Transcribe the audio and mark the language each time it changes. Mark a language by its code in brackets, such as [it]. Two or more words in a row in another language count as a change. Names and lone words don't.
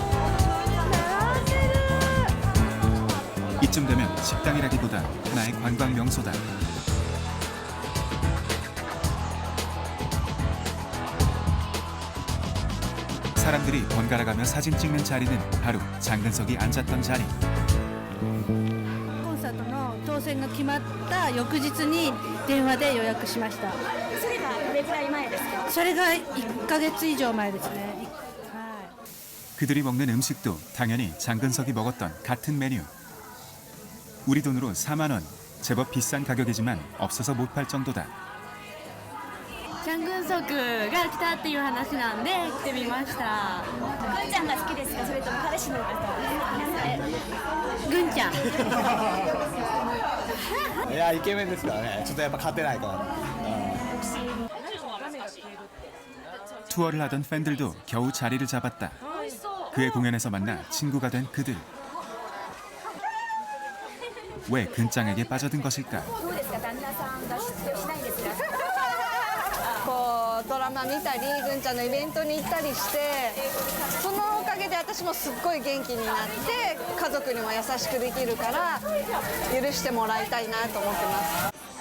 [ko] 이쯤 되면 식당이라기보다 하나의 관광 명소다. 사람들이 번갈아가며 사진 찍는 자리는 바로 장근석이 앉았던 자리. [ja] コンサートの当選が決まった翌日に電話で予約しました。それがどれくらい前ですか？それが1ヶ月以上前ですね。 [ko] 그들이 먹는 음식도 당연히 장근석이 먹었던 같은 메뉴. 우리 돈으로 4만 원. 제법 비싼 가격이지만 없어서 못 팔 정도다. [ja] チャングンソクが来たっていう話なんで来てみました。ぐんちゃんが好きですか？それとも彼氏の方ですか？ぐんちゃん。いやイケメンですからね。ちょっとやっぱ勝てないかな。 [ko] 투어를 하던 팬들도 겨우 자리를 잡았다. 그의 공연에서 만나 친구가 된 그들. 왜 근장에게 빠져든 것일까? [ja] こうドラマ見たりぐんちゃんのイベントに行ったりしてそのおかげで私もすっごい元気になって家族にも優しくできるから許してもらいたいなと思ってます。